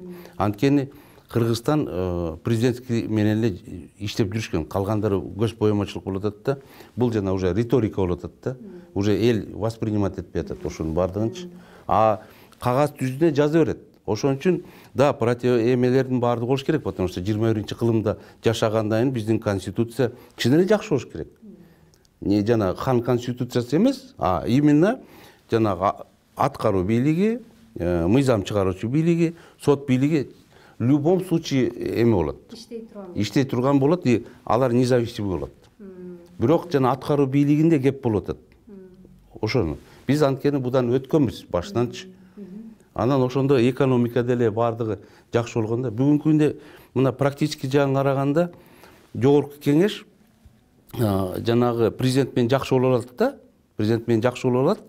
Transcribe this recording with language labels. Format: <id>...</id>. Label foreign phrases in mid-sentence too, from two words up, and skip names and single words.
<ky>Анткени Кыргызстан президенттик менен эле иштеп жүрүшкөн, калгандары көз боемочулук болуп атат да. Бул жана уже риторика болуп атат да. Уже эл воспринимать этпей атат ошонун баардыгынчы. А кагаз жүзүнө жаза берет. Ошон үчүн да эмелердин баардыгы болуш керек,</ky> <ru>потому что</ru> <ky>21-кылымда жашагандан кийин биздин конституция чын эле жакшы болуш керек. Не жана хан конституциясы эмес,</ky> <ru>а именно</ru> <ky>жанагы аткаруу бийлиги, мыйзам чыгаруучу бийлиги, сот бийлиги</ky> <ru>в любом случае</ru> <ky>эме болот. Иштей турган болот, и алар независимый болот. Бирок жана аткаруу бийлигинде кеп болуп атат. Ошону биз анткени будан өткөнбүз баштанчы. Анан ошондо экономика деле баардыгы жакшы болгондо, бүгүнкү күндө мына практически жагын караганда жогорку кеңеш жанагы президент менен жакшы болуп алат да, президент менен жакшы болуп алат.</ky>